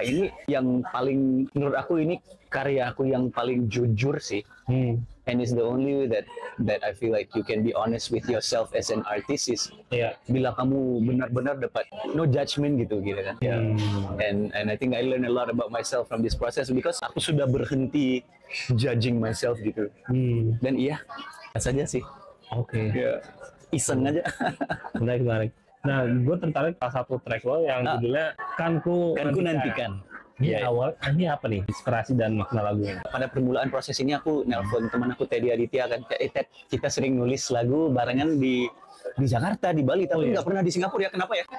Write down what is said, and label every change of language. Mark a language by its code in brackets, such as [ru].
[id] Ini yang paling, menurut aku ini karya aku yang paling jujur sih. [en] And it's the only way that I feel like you can be honest with yourself as an artist is [id] bila kamu benar-benar dapat [en] no judgment gitu kan. And I think I learn a lot about myself from this process because [id] aku sudah berhenti [en] judging myself gitu. [id] Dan saja sih. Iseng aja. Menarik. Nah, gue tertarik salah satu track lo yang judulnya Kan Ku Nantikan. Ini awal, ini apa nih inspirasi dan makna lagunya? Pada permulaan proses ini aku nelpon teman aku Teddy Aditya kan, Ted, kita sering nulis lagu barengan di Jakarta, di Bali, tapi nggak pernah di Singapura ya, kenapa ya?